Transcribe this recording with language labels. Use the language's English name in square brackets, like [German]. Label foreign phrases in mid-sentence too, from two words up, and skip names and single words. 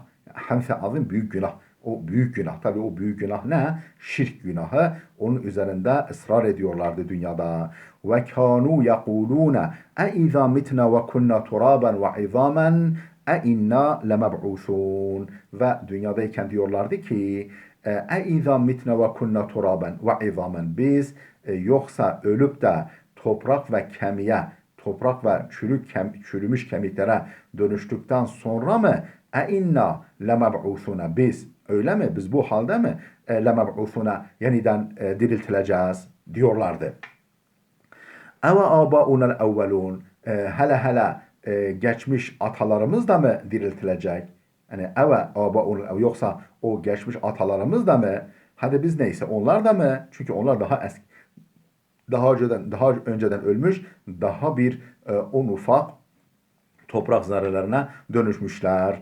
[Arabic] حنث عظيم, [Turkish] büyük günah. O büyük günah. Tabi o büyük günah ne? Şirk günahı. Onun üzerinde ısrar ediyorlardı dünyada. [Arabic] وكانوا يقولون أإذا متنا وكنا ترابا وعظاما أإنا لمبعوثون. [Turkish] Ve dünyadayken diyorlardı ki [Arabic] اَاِذَا مِتْنَ وَكُنَّ تُرَابًا وَعِظَامًا, [Turkish] biz yoksa ölüp de toprak ve kemiğe, toprak ve çürümüş kemiklere dönüştükten sonra mı [Arabic] اَاِنَّا لَمَبْعُثُونَ, [Turkish] biz öyle mi, biz bu halde mi لَمَبْعُثُونَ, yeniden diriltileceğiz diyorlardı. [Arabic] اَوَ آبَاؤُنَا الْاَوَّلُونَ, [Turkish] hele geçmiş atalarımız da mı diriltilecek? Yani yoksa o geçmiş atalarımız da mı? Hadi biz neyse onlar da mı? Çünkü onlar daha önceden ölmüş, daha bir un ufak toprak zararlarına dönüşmüşler.